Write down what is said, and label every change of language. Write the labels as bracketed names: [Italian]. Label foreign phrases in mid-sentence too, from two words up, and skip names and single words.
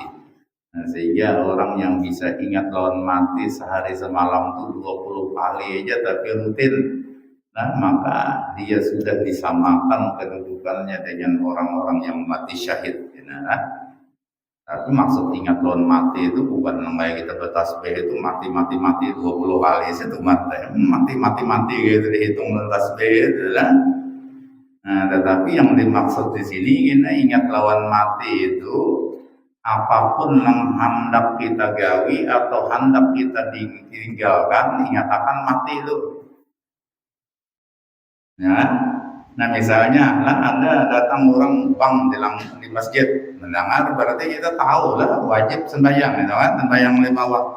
[Indonesian] Nah, sehingga orang yang bisa ingat lawan mati sehari semalam itu 20 kali aja tapi rutin, nah maka dia sudah disamakan kedudukannya dengan orang-orang yang mati syahid. Nah, tapi maksud ingat lawan mati itu bukan namanya kita bertasbih itu mati 20 kali itu mati gitu dihitung tasbih itu kan. Nah, tetapi yang dimaksud di sini kita ingat lawan mati itu apapun yang hendak kita gawi atau hendak kita ditinggalkan, ingatkan mati itu. Ya. Nah misalnya lah ada datang orang bang di masjid mendengar, berarti kita tahu lah wajib sembahyang, gitu kan, sembahyang 5 waktu.